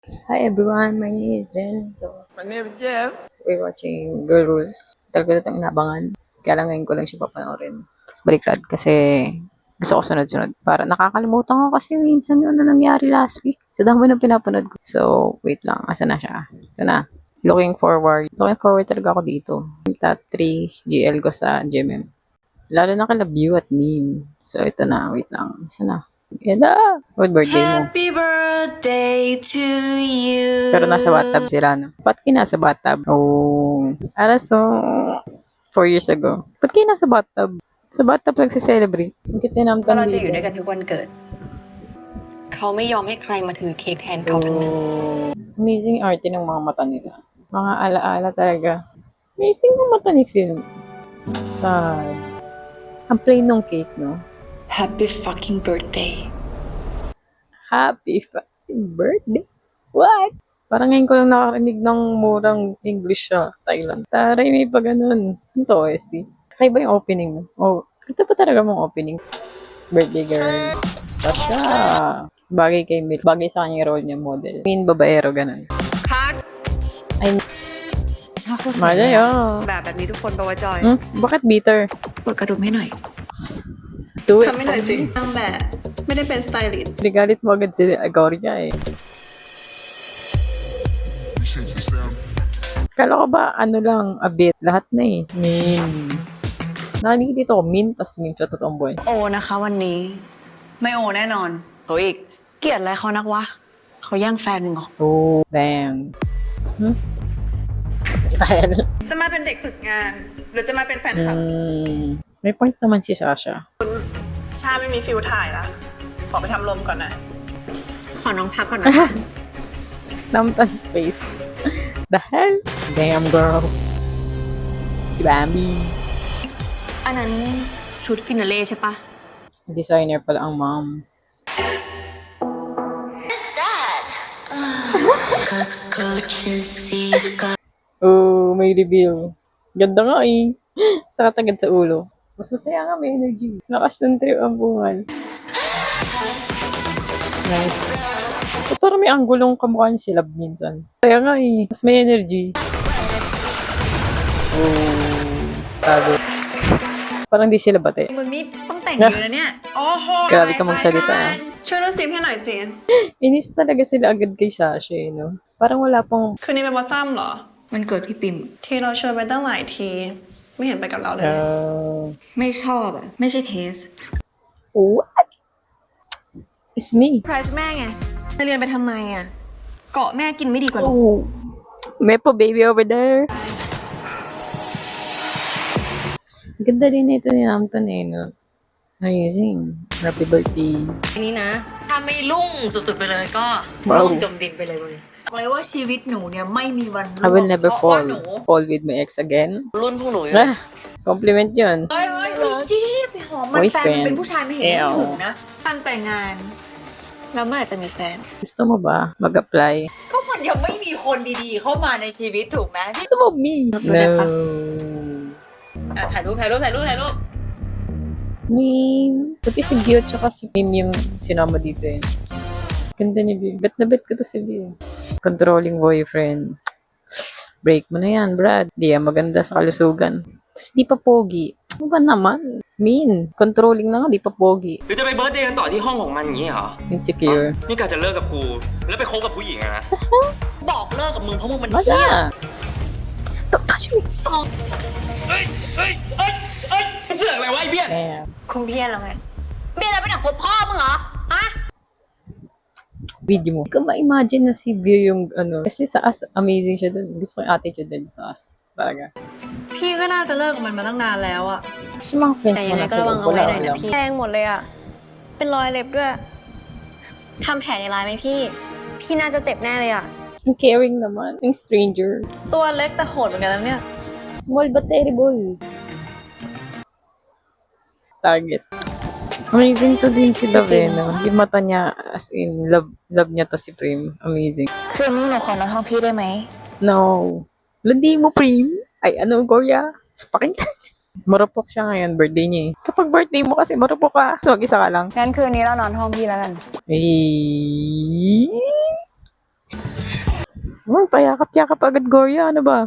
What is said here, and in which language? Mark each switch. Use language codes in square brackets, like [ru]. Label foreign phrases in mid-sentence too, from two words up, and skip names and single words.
[en] Hi everyone, my name is Jen. So, My name is Jeff. we're watching Girl Rules. [tl] Talaga itong inabangan. Kaya lang ngayon ko lang siya papanoorin. Baliktad kasi gusto ko sunod-sunod. Para nakakalimutan ko kasi minsan yun na nangyari [en] last week. [tl] Sa dami na pinapanood ko. So, wait lang. Asa na siya? Ito na. [en] Looking forward. Looking forward [tl] talaga ako dito. Top 3 GL ko sa GMM. Lalo na kala View at Meme. So, ito na. Wait lang. Asa na? [en] Yada! What birthday mo? Happy birthday to you. [tl] Pero nasa bathtub sila, no? Ba't kayo nasa bathtub? [en] Oh, so, 4 years ago. [tl] Ba't kayo nasa bathtub? Sa bathtub nagse-celebrate. Ang kiti [th] เพ [tl] naman [th] ราะเราจะ [tl] dito. [th] อยู่ด้วยกันทุกวันเกิด เขาไม่ยอมให้ใครมาถือเค้กแทนเขาทั้งนั้น [tl] Amazing arte ng mga mata nila. Mga alaala talaga. Amazing yung mata ni film. Sad. Ang plain nung cake, no? [en] Happy fucking birthday. Happy fucking birthday. What? [tl] Parang ngayon ko lang nakarinig ng murang English sa Thailand. Taray, may pa ganun. Ito, OST. Kakaiba yung opening, no? Oh, ito pa talaga mong opening. [en] Birthday girl. [tl] Sasha. Bagay kay Mil. Bagay sa kanya yung role niya, model. Mean babaero, ganun. [th] คัด Ay, ชอบโฆษณา [tl] malayo. [th] แบบนี้ทุกคนแปลว่าจอย [tl] Bakit bitter? [th] เปิดกระดุมให้หน่อย [en] Do it. [th] ทำให้หน่อยสินางแบบไม่ได้เป็นสไตลิสต์ [tl] Nigalit mo agad si Agoria eh. Kala ko ba, ano lang, [en] a bit. [tl] Lahat na eh. Mean. Narinig dito ko, mean, tas mean sa totoong buhay. [th] โอนะคะวันนี้ ไม่โอแน่นอนโหอีกเกลียดอะไรเขานักวะเขาแย่งแฟนมึงเหรอ [en] Oh, damn. Dahil, [th] จะมาเป็นเด็กฝึกงาน หรือจะมาเป็นแฟนคลับ [tl] may point naman si Sasha. [th] ถ้าไม่มีฟิลถ่ายละขอไปทำลมก่อนนะ ขอน้องพักก่อนนะคะ [en] Namtan space. The hell? Damn, girl. [tl] Si Bambi. [th] อันนั้นชุดฟินาเล่ใช่ปะ [tl] Designer pala ang mom. Oh, may reveal. Ganda nga eh. Saka tagad sa ulo. Mas masaya nga, may energy. Lakas ng trip ang bungal. [en] Nice. [tl] So, parang may anggulong kamukha niya si Love minsan. Kaya nga eh. Mas may energy. Oh, tago. Parang di sila bate. [th] มึงนี่ต้องแต่งเยอะนะเนี่ย โอ้โห [tl] Grabe ka magsalita ah. [th] ช่วยดูซิปให้หน่อยสิ [tl] Inis talaga sila agad kay Sasha eh, no? Parang wala pang... [th] คืนนี้เป็นบอสซัมเหรอ มันเกิดพี่ปิม ที่เราชวนไปตั้งหลายที ไม่เห็นไปกับเราเลยเนี่ย ไม่ชอบอ่ะ ไม่ใช่เทส [en] What? It's me. [th] ไพรส์แม่ไงจะเรียนไปทำไมอ่ะ เกาะแม่กินไม่ดีกว่าหรอ [en] Oh, Mepo baby over there. [tl] Ganda din ito ni Namton eh, no? [en] Amazing. Happy birthday. [th] อันนี้นะ ถ้าไม่รุ่งสุดๆไปเลยก็ ว้าว รุ่งจมดินไปเลยเว้ย บอกเลยว่าชีวิตหนูเนี่ยไม่มีวัน [en] I will never [th] เพราะว่า [en] fall. [th] หนู [en] Fall with my ex again. [th] รุ่นพวกหนูอยู่ [tl] Ah, compliment yun. [th] เฮ้ยจี๊บไปหอมมันแฟนมันเป็นผู้ชายไม่เห็น [en] Ew. [th] ไม่ถึงนะการแต่งงาน แล้วเมื่อไหร่จะมีแฟน [tl] Gusto mo ba mag-apply? [th] ก็มันยังไม่มีคนดีๆ เข้ามาในชีวิตถูกไหม [tl] Gusto mo me? No. [th] อ่ะถ่ายรูปถ่ายรูปถ่ายรูปถ่ายรูป [tl] Meme. Pati si Bio tsaka si Meme yung sinama dito eh. Ganda ni Bio. Bet na bet ko to si Bio. [en] Controlling boyfriend. [tl] Break mo na yan, Brad. Di yan maganda sa kalusugan. Tapos di pa pogi. Ano ba naman? [en] Mean. [tl] Controlling na nga, di pa pogi. [th] หรือจะไปเบิร์ธเดย์กันต่อที่ห้องของมันอย่างนี้เหรอ [en] Insecure. [th] นี่กะจะเลิกกับกู แล้วไปคบกับผู้หญิงอะนะ บอกเลิกกับมึงเพราะมึงมัน [tl] Wala. [th] เหี้ย [en] Don't touch me. [th] เชื่ออะไรวะไอ้เบี้ย [en] Damn. [th] คุณเพี้ยนแล้วไง เบี้ยแล้วเป็นหนังพบพ่อมึงเหรอ ฮะ [tl] Video mo. Hindi ko ma-imagine na si Bio yung ano. Kasi sa As, amazing siya dun. Gusto ko yung attitude din sa As. Talaga. [th] พี่ก็น่าจะเลิกกับมันมาตั้งนานแล้วอะ [tl] Kasi mga friends [th] แต่ [tl] mo [th] ยังไง [tl] na [th] ก็ระวังเอาไว้หน่อยนะ [tl] alam. [th] พี่แดงหมดเลยอ่ะ เป็นรอยเล็บด้วย ทำแผลในลายไหมพี่ พี่น่าจะเจ็บแน่เลยอ่ะ [tl] Ang caring naman. Yung stranger. [th] ตัวเล็กแต่โหดเหมือนกันนะเนี่ย [en] Small but terrible. Target. [tl] Amazing to din si Lavena. Yung mata niya, [en] as in, [tl] love niya to si Prim. Amazing. [th] คืนนี้หนูขอนอนห้องพี่ได้ไหม [tl] No. Landi mo, Prim. Ay, ano, Goria? Sapakin ka. Marupok siya ngayon, birthday niya eh. Kapag birthday mo kasi, marupok ka. So, mag-isa ka lang. [th] งั้นคืนนี้เรานอนห้องพี่แล้วกัน Eh... [tl] Payakap-yakap agad Gorya, ano ba?